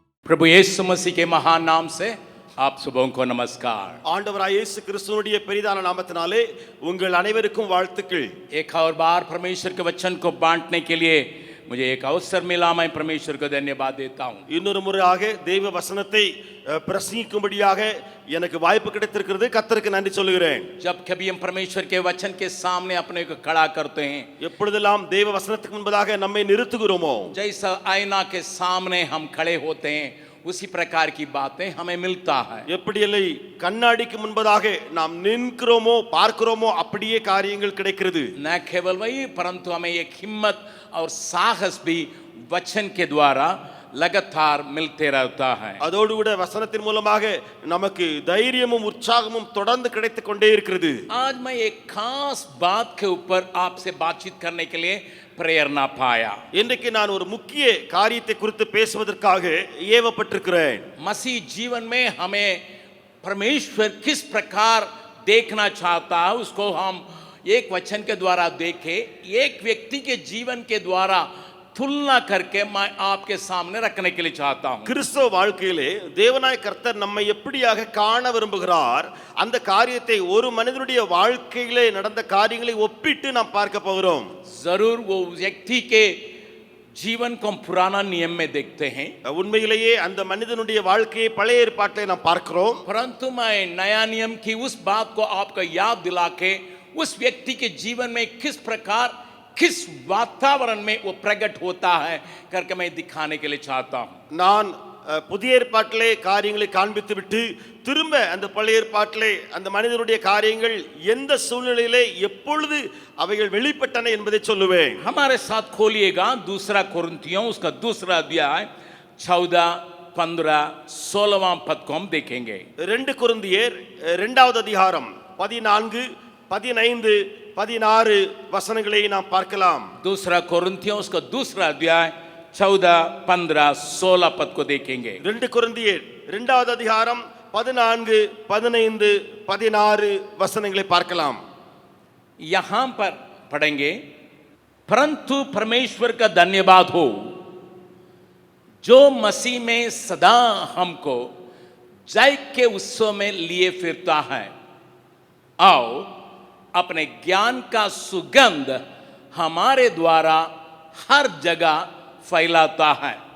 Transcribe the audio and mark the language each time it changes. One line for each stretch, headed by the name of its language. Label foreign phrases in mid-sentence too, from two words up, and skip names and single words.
Hindi: प्रभु यीशु मसीह के महान नाम से आप सबों को नमस्कार।
Tamil: ஆண்டவராய் இயேசு கிறிஸ்துவினுடைய பெரிதான நாமத்தினாலே உங்கள் அனைவருக்கும் வாழ்த்துக்கள்।
Hindi: एक और बार परमेश्वर के वचन को बांटने के लिए मुझे एक अवसर मिला, मैं परमेश्वर को धन्यवाद देता हूँ।
Tamil: இன்னொரு முறையாக தெய்வ வசனத்தை பிரசங்கிக்கும்படியாக எனக்கு வாய்ப்பு கிடைத்திருக்கிறது, கர்த்தருக்கு நன்றி சொல்கிறேன்।
Hindi: जब कभी हम परमेश्वर के वचन के सामने अपने को खड़ा करते हैं,
Tamil: எப்பொழுதெல்லாம் தெய்வ வசனத்துக்கு முன்பதாக நம்மை நிறுத்துகிறோமோ,
Hindi: जैसा आईना के सामने हम खड़े होते हैं उसी प्रकार की बातें हमें मिलता है।
Tamil: எப்படி இல்லை கண்ணாடிக்கு முன்பதாக நாம் நிற்கிறோமோ பார்க்கிறோமோ அப்படியே காரியங்கள் கிடைக்கிறது।
Hindi: न केवल वही परंतु हमें एक हिम्मत और साहस भी वचन के द्वारा लगातार मिलते रहता है।
Tamil: அதோடு கூட வசனத்தின் மூலமாக நமக்கு தைரியமும் உற்சாகமும் தொடர்ந்து கிடைத்துக் கொண்டே இருக்கிறது।
Hindi: आज मैं एक खास बात के ऊपर आपसे बातचीत करने के लिए प्रेरणा पाया।
Tamil: இன்றைக்கு நான் ஒரு முக்கிய காரியத்தை குறித்து பேசுவதற்காக ஏவப்பட்டிருக்கிறேன்।
Hindi: मसीह जीवन में हमें परमेश्वर किस प्रकार देखना चाहता है उसको हम एक वचन के द्वारा देखें, एक व्यक्ति के जीवन के द्वारा तुलना करके मैं आपके सामने रखने के लिए चाहता हूं।
Tamil: கிறிஸ்தவ வாழ்க்கையிலே தேவனாய் கர்த்தர் நம்மை எப்படியாக காண விரும்புகிறார், அந்த காரியத்தை ஒரு மனிதனுடைய வாழ்க்கையிலே நடந்த காரியங்களை ஒப்பிட்டு நாம் பார்க்க போகிறோம்।
Hindi: जरूर वो व्यक्ति के जीवन को हम पुराना नियम में देखते हैं,
Tamil: உண்மையிலேயே அந்த மனிதனுடைய வாழ்க்கையை பழைய ஏற்பாட்டிலே நாம் பார்க்கிறோம்।
Hindi: परंतु मैं नया नियम की उस बात को आपको याद दिला के उस व्यक्ति के जीवन में किस प्रकार किस वातावरण में वो प्रकट होता है करके मैं दिखाने के लिए चाहता हूं।
Tamil: நான் புதிய ஏற்பாட்டிலே காரியங்களை காண்பித்து விட்டு திரும்ப அந்த பழைய ஏற்பாட்டிலே அந்த மனிதனுடைய காரியங்கள் எந்த சூழ்நிலையிலே எப்பொழுது அவைகள் வெளிப்பட்டன என்பதை சொல்லுவேன்।
Hindi: हमारे साथ खोलिएगा दूसरा कुरिन्थियों उसका दूसरा अध्याय 14, 15, 16वां पद को हम देखेंगे।
Tamil: 2 கொரிந்தியர் 2வது அதிகாரம் 14, 15, 16 வசனங்களை நாம் பார்க்கலாம்।
Hindi: दूसरा कुरिन्थियों उसका दूसरा अध्याय 14, 15, 16 पद को देखेंगे।
Tamil: 2 கொரிந்தியர் 2வது அதிகாரம் 14, 15, 16 वसनங்களை பார்க்கலாம்।
Hindi: यहां पर पढ़ेंगे, परंतु परमेश्वर का धन्यवाद हो जो मसीह में सदा हमको जय के उत्सव में लिए फिरता है आओ अपने ज्ञान का सुगंध हमारे द्वारा हर जगह फैलाता है,